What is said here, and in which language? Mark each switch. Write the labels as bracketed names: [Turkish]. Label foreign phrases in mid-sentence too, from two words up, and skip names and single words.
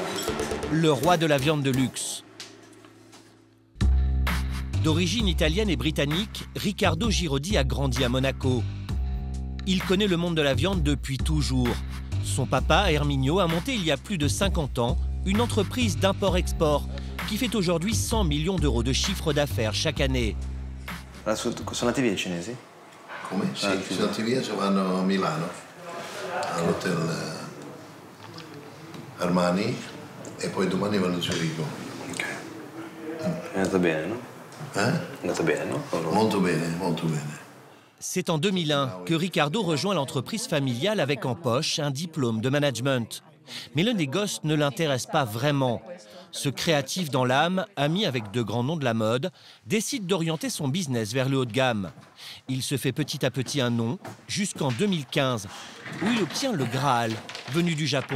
[French] le roi de la viande de luxe. D'origine italienne et britannique, Riccardo Girodi a grandi à Monaco. Il connaît le monde de la viande depuis toujours. Son papa, Erminio, a monté il y a plus de 50 ans une entreprise d'import-export qui fait aujourd'hui 100 millions d'euros de chiffre d'affaires chaque année. [Italian] Sono andati via I cinesi? Come? Sì, sono andati via, se vanno a Milano, all'hotel Armani, e poi domani vanno a Zurigo. Ok. È andata bene, no? È andata bene, no? Molto bene, molto bene. [French] C'est en 2001 que Riccardo rejoint l'entreprise familiale avec en poche un diplôme de management. Mais le négoce ne l'intéresse pas vraiment. Ce créatif dans l'âme, ami avec de grands noms de la mode, décide d'orienter son business vers le haut de gamme. Il se fait petit à petit un nom, jusqu'en 2015, où il obtient le Graal, venu du Japon.